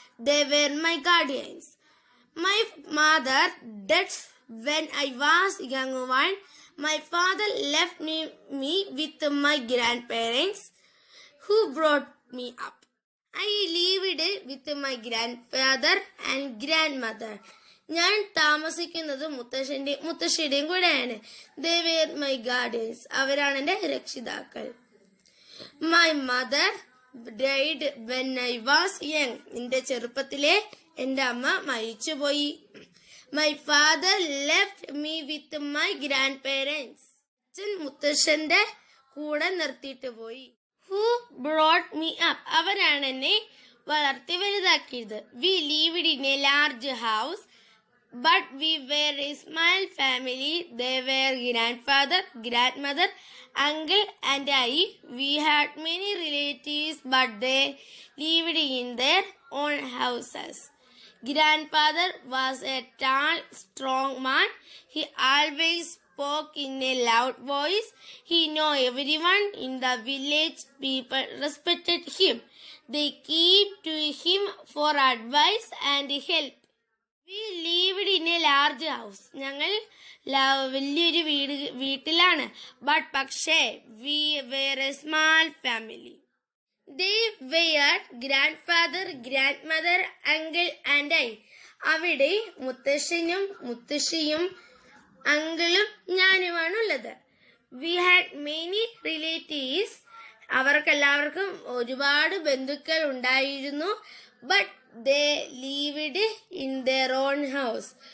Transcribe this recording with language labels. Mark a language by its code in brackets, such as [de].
[en] They were my guardians. My mother died when I was young one. My father left me with my grandparents who brought me up. I lived with my grandfather and grandmother. [ml] ഞാൻ താമസിക്കുന്നത് മുത്തശ്ശിയുടെയും കൂടെയാണ്. [en] They were my guardians. [ml] അവരാണ് എന്റെ രക്ഷിതാക്കൾ. [en] My mother died when I was young. [ml] എന്റെ ചെറുപ്പത്തിലെ എന്റെ അമ്മ മരിച്ചുപോയി. [en] My father left me with my grandparents. [ml] അച്ഛൻ മുത്തശ്ശന്റെ കൂടെ നിർത്തിയിട്ട് പോയി. [en] Who brought me up? [ml] അവരാണ് എന്നെ വളർത്തി വലുതാക്കിയത്. [en] We lived in a large house, but we were a small family. They were grandfather, grandmother, uncle and I. We had many relatives, but they lived in their own houses. Grandfather was a tall, strong man. He always spoke in a loud voice. He knew everyone in the village. People respected him. They came to him for advice and help. We lived in a large house. [ml] ഞങ്ങൾ വലിയൊരു വീട്ടിലാണ്. പക്ഷേ [en] we were a small family. They were grandfather, grandmother, uncle and I. [ml] അവിടെ മുത്തശ്ശനും മുത്തശ്ശിയും അങ്കിളും ഞാനുമാണുള്ളത്. [en] We had many relatives. [ml] അവർക്കെല്ലാവർക്കും ഒരുപാട് ബന്ധുക്കൾ ഉണ്ടായിരുന്നു. [en] But they lived in their own house.